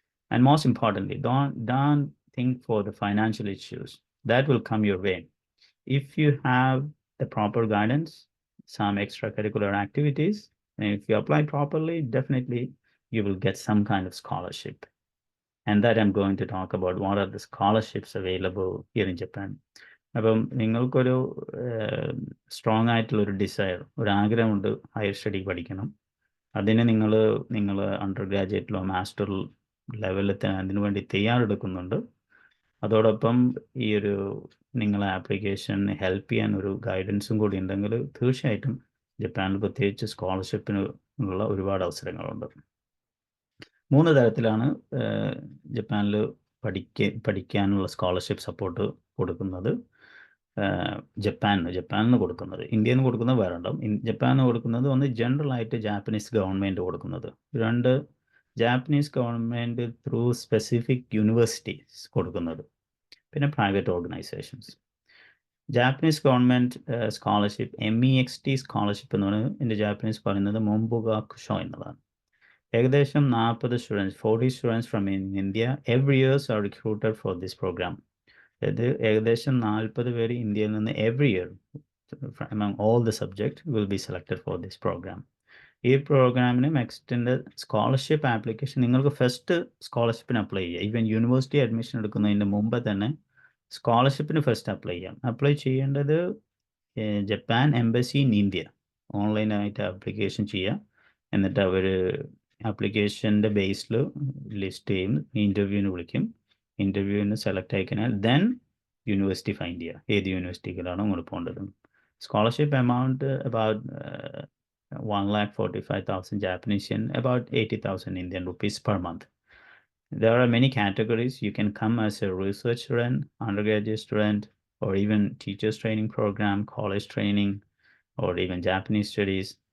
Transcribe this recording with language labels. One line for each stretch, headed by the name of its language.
English: And most importantly, don't think for the financial issues. That will come your way. If you have the proper guidance, some extracurricular activities, and if you apply properly, definitely you will get some kind of scholarship. And that I'm going to talk about what are the scholarships available here in Japan.
Malayalam: അപ്പം നിങ്ങൾക്കൊരു strong ആയിട്ടുള്ളൊരു desire, ഒരു ആഗ്രഹമുണ്ട് higher study പഠിക്കണം. അതിന് നിങ്ങൾ under ഗ്രാജുവേറ്റിലോ master ലെവലിൽ അതിനു വേണ്ടി തയ്യാറെടുക്കുന്നുണ്ട്. അതോടൊപ്പം ഈ ഒരു നിങ്ങളെ ആപ്ലിക്കേഷൻ ഹെൽപ്പ് ചെയ്യാൻ ഒരു ഗൈഡൻസും കൂടി ഉണ്ടെങ്കിൽ തീർച്ചയായിട്ടും ജപ്പാനിൽ പ്രത്യേകിച്ച് സ്കോളർഷിപ്പിനുള്ള ഒരുപാട് അവസരങ്ങളുണ്ട്. 3 തരത്തിലാണ് ജപ്പാനിൽ പഠിക്കാനുള്ള സ്കോളർഷിപ്പ് സപ്പോർട്ട് കൊടുക്കുന്നത്. ജപ്പാനിന് കൊടുക്കുന്നത്, ഇന്ത്യയിൽ നിന്ന് കൊടുക്കുന്നത് വേറെ ഉണ്ടാവും. ജപ്പാനിന് കൊടുക്കുന്നത് ഒന്ന് ജനറൽ ആയിട്ട് ജാപ്പനീസ് ഗവൺമെൻറ് കൊടുക്കുന്നത്, 2 Japanese government through specific universities കൊടുക്കുന്നത്, പിന്നെ private organisations. Japanese government scholarship MEXT scholarship എന്ന് പറയുന്നത് എൻ്റെ ജാപ്പനീസ് പറയുന്നത് മൊംബുഗാക്കുഷോ എന്നതാണ്.
English: ഏകദേശം 40 students from India every years are recruited for this programme.
Malayalam: അതായത് ഏകദേശം 40 പേര് ഇന്ത്യയിൽ നിന്ന് every year
English: among all the subjects will be selected for this program.
Malayalam: ഈ പ്രോഗ്രാമിന് എക്സ്റ്റൻഡ് സ്കോളർഷിപ്പ് ആപ്ലിക്കേഷൻ നിങ്ങൾക്ക് ഫസ്റ്റ് സ്കോളർഷിപ്പിന് അപ്ലൈ ചെയ്യാം. ഈവൻ യൂണിവേഴ്സിറ്റി അഡ്മിഷൻ എടുക്കുന്നതിന് മുമ്പ് തന്നെ സ്കോളർഷിപ്പിന് ഫസ്റ്റ് അപ്ലൈ ചെയ്യാം. അപ്ലൈ ചെയ്യേണ്ടത് ജപ്പാൻ എംബസി ഇൻ ഇന്ത്യ ഓൺലൈനായിട്ട് ആപ്ലിക്കേഷൻ ചെയ്യാം. എന്നിട്ട് അവർ ആപ്ലിക്കേഷൻ്റെ ബേസിൽ ലിസ്റ്റ് ചെയ്യും, ഇൻ്റർവ്യൂവിന് വിളിക്കും. ഇൻ്റർവ്യൂവിന് സെലക്ട് ആയിക്കഴിഞ്ഞാൽ ദെൻ യൂണിവേഴ്സിറ്റി ഫൈൻഡ് ചെയ്യുക, ഏത് യൂണിവേഴ്സിറ്റിയിലാണോ നിങ്ങൾ പോകേണ്ടത്.
English: Scholarship amount about 1,45,000 Japanese yen, about 80,000 Indian rupees per month. There are many categories. You can come as a research student, undergraduate student, or even teachers training program, college training, or even Japanese studies.